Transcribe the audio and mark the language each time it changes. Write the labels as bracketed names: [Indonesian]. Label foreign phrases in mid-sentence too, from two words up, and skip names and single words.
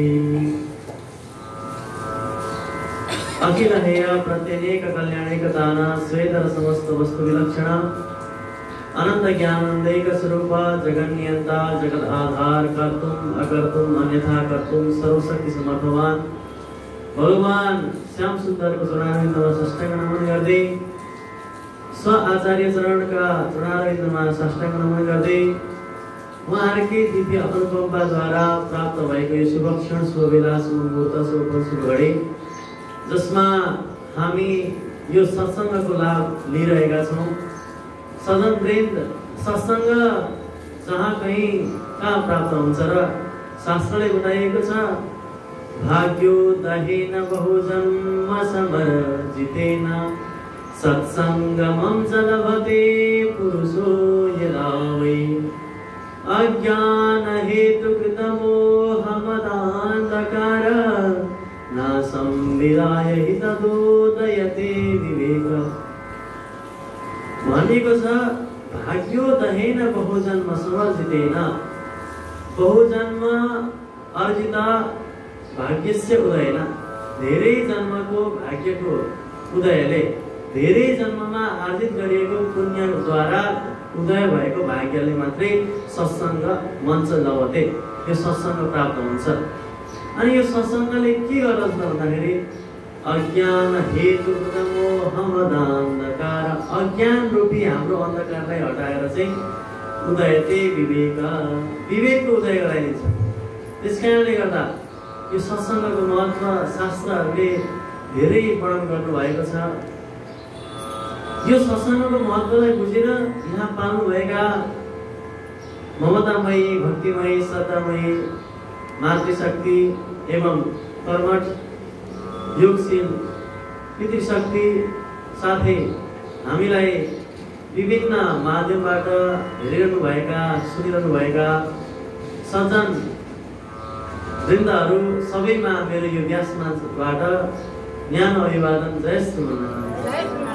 [Sanskrit] अखिल हेय प्रत्यनेक कल्याणैकताना स्वेतर समस्त वस्तु विलक्षण अनंत ज्ञानंदैक स्वरूप जगन्नियंता जगत आधार कर्तुम अकर्तुम अन्यथा कर्तुम सर्वशक्ति समर्थवान [Hindi] भगवान श्याम सुंदर को चरणारविंद में साष्टांग नमन [Nepali] गर्दै [Hindi] स्व आचार्य चरण का चरणारविंद में साष्टांग नमन [Nepali] गर्दै उहाँहरुकै दिव्य अनुकम्पा द्वारा प्राप्त भएको यो शुभ क्षण शुभ बेला शुभ मुहूर्त शुभ शुभ घडी जसमा हामी यो सत्संगको लाभ लिइरहेका छौं। सदन वृन्द सत्संग जहाँ कहीं कहाँ प्राप्त हुन्छ र शास्त्रले बताइएको छ [Sanskrit] भाग्यो दहेन बहुजन्म समर्जितेन सत्संगमं च लभते पुरुषो यदा वै अज्ञान हेतुकृतमोहमदान्धकार न संविदाय हि तदोदयते विवेक। [Nepali] भनेको छ [Sanskrit] भाग्यो दहेन बहुजन्म समर्जितेन बहुजन्म अर्जित भाग्यस्य उदयन [Nepali] धेरै जन्मको भाग्यको उदयले धेरै जन्ममा आर्जित गरिएको पुण्यद्वारा उदय भएको भाग्यले मात्रै [Sanskrit] सत्संग मञ्च लभते [Nepali] यो सत्संग प्राप्त हुन्छ। अनि यो सत्संगले के गर्दछ भन्दाखेरि [Sanskrit] अज्ञान हेतु मोहमदान्धकार [Nepali] अज्ञान रूपी हाम्रो अन्धकारलाई हटाएर चाहिँ [Sanskrit] उदयते विवेक [Nepali] विवेकको उदय गराइदिन्छ। त्यसकारणले गर्दा यो सत्संगको महत्त्व शास्त्रहरूले धेरै वर्णन गर्नुभएको छ। यो सत्संगको महत्त्वलाई बुझेर यहाँ पाउनुभएका ममतामयी भक्तिमयी श्रद्धामयी मातृशक्ति एवं कर्मठ योगशील पितृशक्ति साथै हामीलाई विभिन्न माध्यमबाट हेरिरहनुभएका सुनिरहनुभएका सज्जन वृन्दहरू सबैमा मेरो यो व्यासमाबाट न्यानो अभिवादन। जय श्रीमन्नारायण।